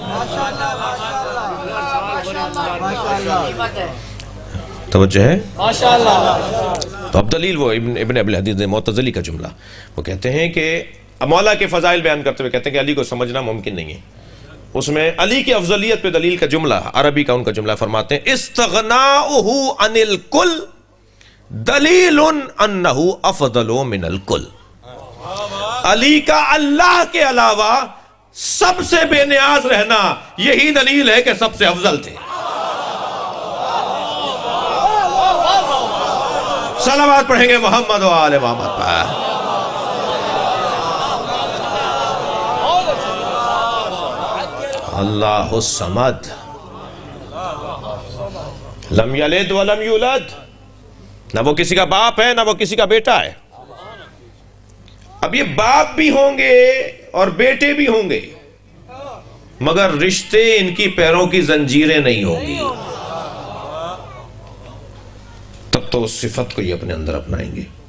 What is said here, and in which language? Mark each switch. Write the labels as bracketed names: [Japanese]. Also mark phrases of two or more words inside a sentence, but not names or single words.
[Urdu] توجہ ہے. تو اب دلیل وہ ابن ابی الحدیث معتزلی کا جملہ وہ کہتے ہیں کہ مولا کے فضائل بیان کرتے ہوئے کہتے ہیں کہ علی کو سمجھنا ممکن نہیں ہے. اس میں علی کی افضلیت پہ دلیل کا جملہ عربی کا ان کا جملہ فرماتے ہیں [Arabic] استغناؤہ عن الکل دلیل انہ افضل من الکل. [Urdu] علی کا اللہ کے علاوہ سب سے بے نیاز رہنا یہی دلیل ہے کہ سب سے افضل تھے. صلوات پڑھیں گے محمد و آل محمد پر. [Arabic] اللہ الصمد لم یلد ولم یولد. [Urdu] نہ وہ کسی کا باپ ہے نہ وہ کسی کا بیٹا ہے. اب یہ باپ بھی ہوں گے اور بیٹے بھی ہوں گے مگر رشتے ان کی پیروں کی زنجیریں نہیں ہوں گی. تب تو اس صفت کو یہ اپنے اندر اپنائیں گے.